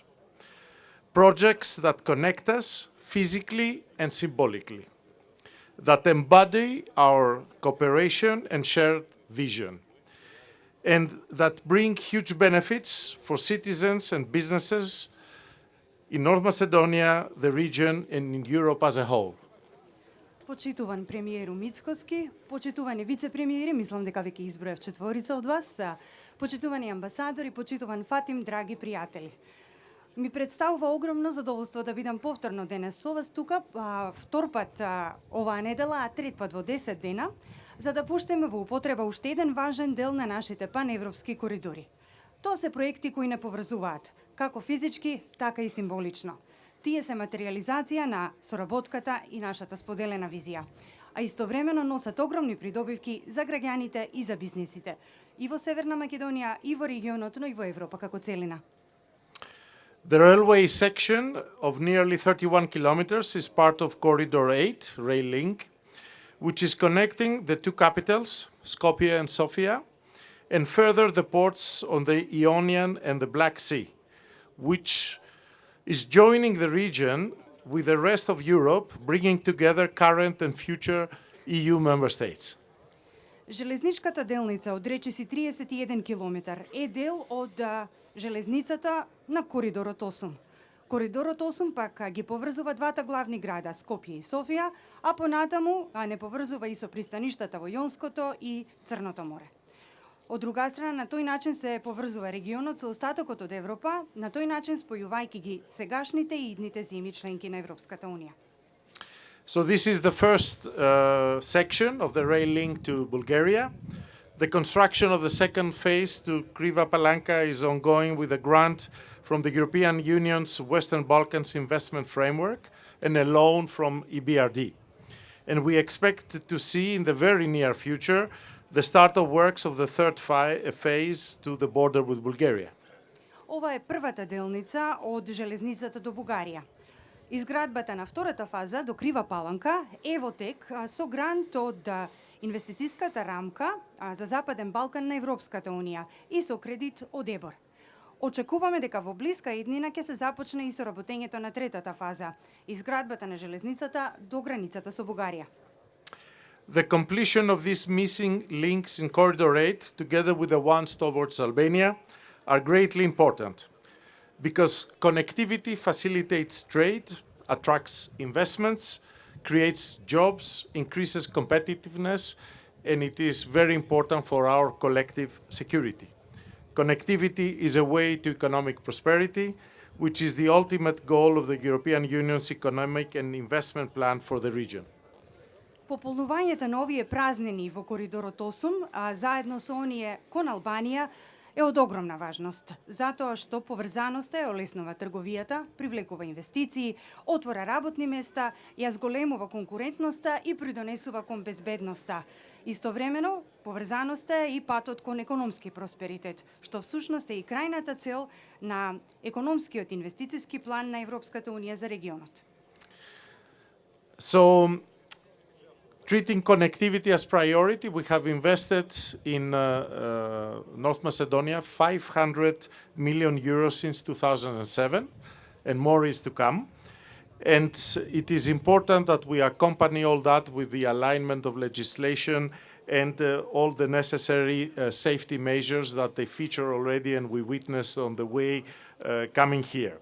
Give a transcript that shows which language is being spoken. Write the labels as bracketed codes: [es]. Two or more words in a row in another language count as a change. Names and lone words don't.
[en] Projects that connect us physically and symbolically, that embody our cooperation and shared vision, and that bring huge benefits for citizens and businesses in North Macedonia, the region, and in Europe as a whole. [mk] Почитуван премиеру Мицкоски, почитувани вице-премиери, мислам дека веќе изброев четворица од вас, почитувани амбасадори, почитуван Фатим, драги пријатели. Ми представува огромно задоволство да бидам повторно денес со вас тука, втор пат оваа недела, а трет пат во 10 дена, за да пуштиме во употреба уште еден важен дел на нашите паневропски коридори. Тоа се проекти кои не поврзуваат, како физички, така и символично. Тие се материализација на соработката и нашата споделена визија, а истовремено носат огромни придобивки за граѓаните и за бизнисите, и во Северна Македонија, и во регионот, но и во Европа како целина. [en] The railway section of nearly 31 kilometers is part of Corridor 8 rail link, which is connecting the two capitals, Skopje and Sofia, and further the ports on the Ionian and the Black Sea, which is joining the region with the rest of Europe, bringing together current and future EU member states. [mk] Железничката делница од речиси 31 километар е дел од железницата на Коридорот 8. Коридорот 8 пак ги поврзува двата главни града, Скопје и Софија, а понатаму не поврзува и со пристаништата во Јонското и Црното море. Од друга страна, на тој начин се поврзува регионот со остатокот од Европа, на тој начин спојувајќи ги сегашните и идните земји членки на Европската Унија. [en] So this is the first section of the rail link to Bulgaria. The construction of the second phase to Kriva Palanka is ongoing with a grant from the European Union's Western Balkans Investment Framework and a loan from EBRD. And we expect to see in the very near future the start of works of the third phase to the border with Bulgaria. [mk] Ова е првата делница од железницата до Бугарија. Изградбата на втората фаза до Крива Паланка е во тек со грант од инвестицијската рамка за Западен Балкан на Европската Унија и со кредит од ЕБОР. Очекуваме дека во блиска иднина ќе се започне и соработењето на третата фаза, изградбата на железницата до границата со Бугарија. [en] The completion of these missing links in Corridor 8, together with the ones towards Albania, are greatly important because connectivity facilitates trade, attracts investments, creates jobs, increases competitiveness, and it is very important for our collective security. Connectivity is a way to economic prosperity, which is the ultimate goal of the European Union's economic and investment plan for the region. [mk] Пополнувањето на овие празнини во Коридорот 8, заедно со оние кон Албанија, е од огромна важност, затоа што поврзаноста ја олеснува трговијата, привлекува инвестиции, отвора работни места, ја зголемува конкурентноста и придонесува кон безбедноста. Истовремено, поврзаноста е и патот кон економски просперитет, што всушност е и крајната цел на економскиот инвестициски план на Европската Унија за регионот. [en] So, treating connectivity as priority, we have invested in North Macedonia 500 million euros since 2007, and more is to come. And it is important that we accompany all that with the alignment of legislation and all the necessary safety measures that they feature already and we witnessed on the way coming here.